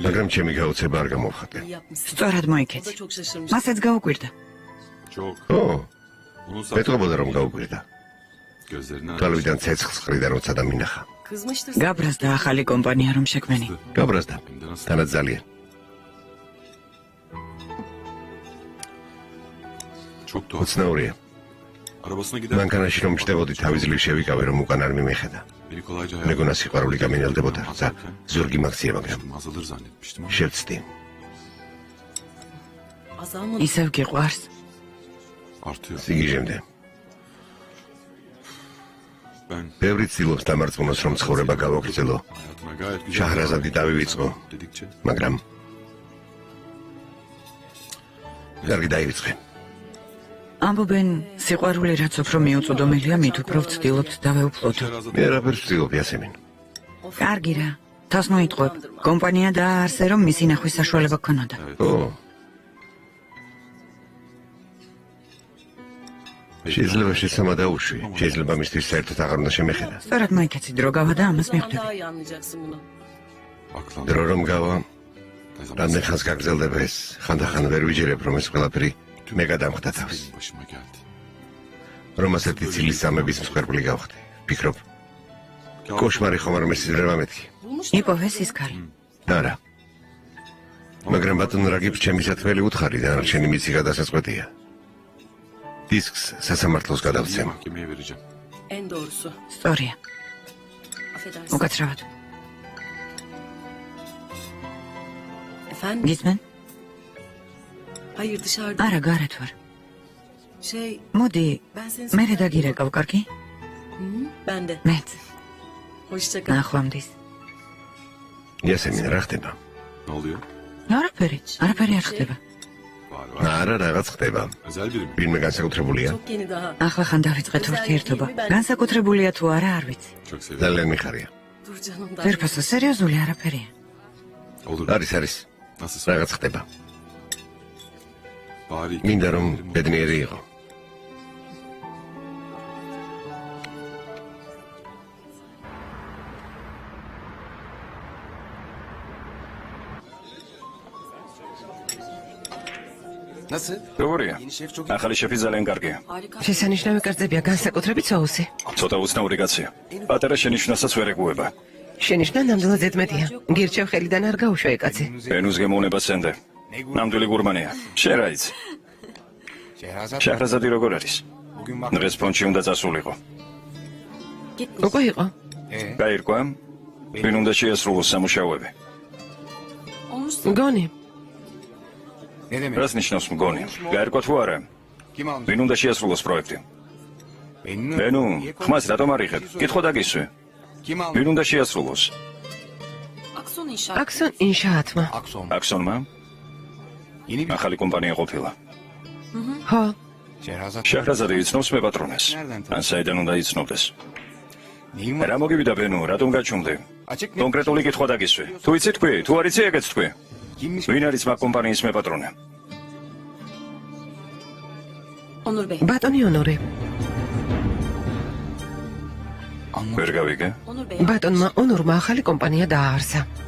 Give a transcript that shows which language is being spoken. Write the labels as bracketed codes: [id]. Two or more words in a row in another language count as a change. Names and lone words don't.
[ka] მაგრამ ჩემი გაუცება არ გამოვხატე. სწორად მოიქეცი. მასაც გაუკვირდა. [tr] Çok. [ka] ხო, [tr] Bunun [ka] მეტყობოდა რომ გაუკვირდა. [tr] gözlerine [ka] თვალვიდან ცეცხლს ყრიდა როცა დამინახა. გაბრაზდა ახალი კომპანია რომ შექმენი. გაბრაზდა. თანაც ძალიან. [tr] çok tuhaf. [ka] უცნაურია. [tr] Arabasına gider. [ka] მანქანაში რომ შევედი, თავი ძლივ შევიკავე რომ უკან არ მიმეხედა. [tr] Beni kolayca [ka] მეგონა სიყვარული გამენელდებოდა, და ზურგი მაქცია, მაგრამ [tr] azalır zannetmiştim ama [ka] შევწდი. ისევ გიყვარს. [tr] artıyor. [ka] სიგიჟემდე. [tr] Ben [ka] ბევრი ცდილობს დამარცხოს რომ ცხოვრება გავაგრძელო, [tr] hayatıma gayet güzel [ka] შაჰრაზადი დავივიწყო, [tr] dedikçe [ka] მაგრამ კარგი დაივიწყე. ამბობენ, სიყვარული რაც უფრო მიუწვდომელია, მით უფრო ვცდილობთ დავეუფლოთ. მე არაფერს ვცდილობ, იასემინ. კარგი რა. თავს მოიტყვებ. კომპანია დააარსე, რომ მისი ნახვის საშუალება გქონოდა. ო. შეიძლება შესამა დაუშვი, შეიძლება მისთვის საერთოდ აღარ უნდა შემეხედა. სწორად მოიქეცი, დრო გავა და ამას მიხვდები. [tr] aklan [ka] დრო რომ გავა, რამდენ ხანს გაგრძელდება ეს, ხანდახან ვერ ვიჯერებ რომ ეს ყველაფერი მე გადამხდა თავს. [tr] benim başıma geldi. [ka] რომ ასეთი ცილის სამების მსხვერპლი გავხდი. ფიქრობ, კოშმარი ხომ არ მესიზრება მეთქი. იპოვეს ის ქალი. არა. მაგრამ ბატონ რაგიბს ჩემი სათველი უთხარი და არჩენი მიცი გადასაწყვეტია. დისკს სასამართლოს გადავცემ. [tr] Mahkemeye vereceğim. En doğrusu. [ka] სწორია. [tr] Affedersin. [ka] უკაცრავად. [tr] Efendim? [ka] გისმენ? [tr] Hayır dışarıda. [ka] არა, გარეთ ვარ. [tr] Şey, [ka] მოდი, [tr] ben seni... [ka] მე დაგირეკავ, კარგი? [tr] Ben de. [ka] მეც. [tr] Hoşça kal. [ka] ნახვამდის. იასემინ რა ხდება? [tr] Ne oluyor? [ka] არაფერი არ ხდება. [tr] Var. [ka] არა, რაღაც ხდება. [tr] Özel biri mi? [ka] ვინმე განსაკუთრებულია? [tr] Çok yeni daha. [ka] ახლა ხან დავიწყეთ ურთიერთობა. განსაკუთრებულია თუ არა, არ ვიცი. [tr] Çok severim. [ka] ძალიან მიხარია. [tr] Dur canım da. [ka] ვერფასო, სერიოზული არაფერია. [tr] Olur. [ka] არის. [tr] Nasıl? [ka] რაღაც ხდება. [tr] Bari. [ka] მინდა რომ ბედნიერი იყო. [tr] Nasıl? [ka] როგორია? [tr] Yeni şef çok [ka] ახალი შეფი ძალიან კარგია. [tr] Harika. [ka] შესანიშნავი კერძებია, განსაკუთრებით соуსი. ცოტა უცნაური კაცია. პატარა შენიშვნასაც ვერ ეგუება. შენიშვნა ნამდვილად ზედმეტია. გირჩევ ხელიდან არ გაუშვა ეკაცი. ენუს გემოვნება სენდე. ნამდვილი გურმანია. შენ რა იცი? [tr] Şehrazat [ka] შეჰრაზადი როგორ არის? [tr] bugün bak. [ka] დღეს ფონჩი უნდა წასულიყო. [tr] Gitmiş. [ka] უკვე იყო. გაირკვა? ვინ უნდა შეასრულოს სამუშაოები? [tr] Olmuşsun. [ka] გონი, [tr] Ne demek? [ka] რას ნიშნავს მგონი? გაირკვა თუ არა? [tr] Kim almış? [ka] ვინ უნდა შეასრულოს პროექტი? [tr] Benim. [ka] ენუ, ხმას რატომ არ იღებ? კითხვა დაგისვე. [tr] Kim almış? [ka] ვინ უნდა შეასრულოს? [tr] Akson inşaat. [ka] აქსონ ინშაატმა. [tr] Akson. [ka] აქსონმა? [tr] Yeni bir [ka] ახალი კომპანია ყოფილა. ხო, [tr] Şehrazat. [ka] შეჰრაზადი იცნობს მეპატრონეს. ან საიდან უნდა იცნობდეს? [tr] Neyim [ka] რა მოგივიდა ბენო, რატომ გაჩუმდი? [tr] Açık ne? [ka] კონკრეტული კითხვა დაგისვე. თუ იცი თქვი, თუ არ იცი ეგეც თქვი. [tr] Kimmiş? [ka] ვინ არის მაგ კომპანიის მეპატრონე? [tr] Onur Bey. [ka] ბატონი ონორე. ვერ გავიგე? [tr] Onur Bey. [ka] ბატონმა ონორმა ახალი კომპანია დააარსა.